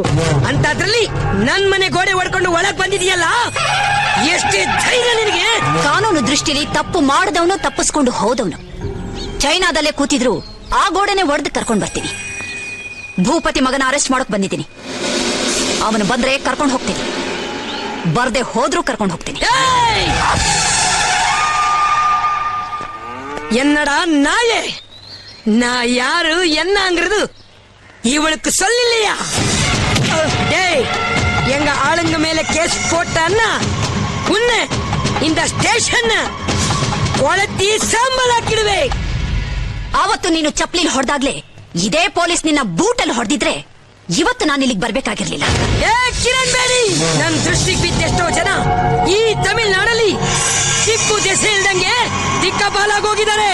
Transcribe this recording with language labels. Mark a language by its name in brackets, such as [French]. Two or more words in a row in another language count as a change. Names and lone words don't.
[Kannada] ಅಂತದ್ರಲ್ಲಿ ನನ್ ಮನೆ ಗೋಡೆ ಹೊಡ್ಕೊಂಡು ಒಳಗ್ ಬಂದಿದೆಯಲ್ಲ, ಎಷ್ಟೇ ಧೈರ್ಯ ನಿನಗೆ? ಕಾನೂನು ದೃಷ್ಟಿಲಿ ತಪ್ಪು ಮಾಡದವನು ತಪ್ಪಿಸ್ಕೊಂಡು ಹೋದವನು ಚೈನಾದಲ್ಲೇ ಕೂತಿದ್ರು ಆ ಗೋಡೆನೆ ಒಡೆದು ಕರ್ಕೊಂಡ್ ಬರ್ತೀನಿ. ಭೂಪತಿ ಮಗನ ಅರೆಸ್ಟ್ ಮಾಡಕ್ ಬಂದಿದ್ದೀನಿ. ಅವನು ಬಂದ್ರೆ ಕರ್ಕೊಂಡು ಹೋಗ್ತೀನಿ, ಬರ್ದೆ ಹೋದ್ರೂ ಕರ್ಕೊಂಡು ಹೋಗ್ತೀನಿ. [Tamil] என்னடா நாயே, நான் யாரு என்னங்கிறது இவளுக்கு சொல்லில்லையா? டேய், எங்க ஆளுங்க மேல கேஸ் போட்டான்னா உன்னை இந்த ஸ்டேஷன் கொளுத்தி சாம்பலாக்கிடுவே. [Kannada] ಆವತ್ತು ನೀನು ಚಪ್ಲಿಲ್ ಹೊಡೆದಾಗ್ಲೇ ಇದೇ ಪೊಲೀಸ್ ನಿನ್ನ ಬೂಟಲ್ಲಿ ಹೊಡೆದಿದ್ರೆ ಇವತ್ತು ನಾನು ಇಲ್ಲಿಗೆ ಬರ್ಬೇಕಾಗಿರ್ಲಿಲ್ಲ. ಕಿರಣ್ ಬೇಡಿ, ನನ್ ದೃಷ್ಟಿಗೆ ಬಿದ್ದೆಷ್ಟೋ ಜನ ಈ ತಮಿಳ್ನಾಡಲ್ಲಿ ಟಿಪ್ಪು ದೆಸೆ ಇಲ್ದಂಗೆ ದಿಕ್ಕಪಾಲಾಗೋಗಿದ್ದಾರೆ.